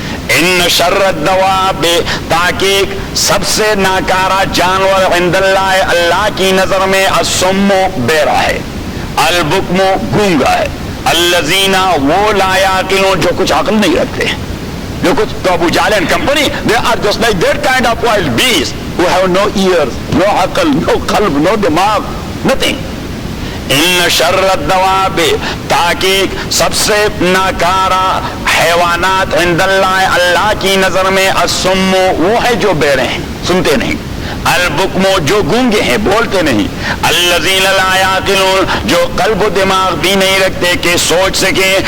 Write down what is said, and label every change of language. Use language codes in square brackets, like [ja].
[ar] ان شر الدواب, [ur] تحقیق سب سے ناکارہ جانور [ar] عند اللہ, [ur] اللہ کی نظر میں, [ar] الصم [ur] بہرا ہے, [ar] البکم [ur] گونگا ہے, الذین وہ [ar] لا یعقلون [ur] جو کچھ عقل نہیں رکھتے, جو کچھ. تو ابو جہل and company [en] they are just like that kind of wild beasts who have no ears, no عقل, no قلب, no دماغ, nothing. [ar] ان شر الدواب, [ur] تحقیق سب سے ناکارہ حیوانات [ar] عند اللہ, [ur] اللہ کی نظر میں, [ar] الصم [ur] وہ ہے جو بہرے ہیں, سنتے نہیں, [ar] البکم [ur] جو گونگے ہیں, بولتے نہیں, [ar] الذین لا یعقلون [ur] جو قلب و دماغ بھی نہیں رکھتے کہ سوچ سکیں.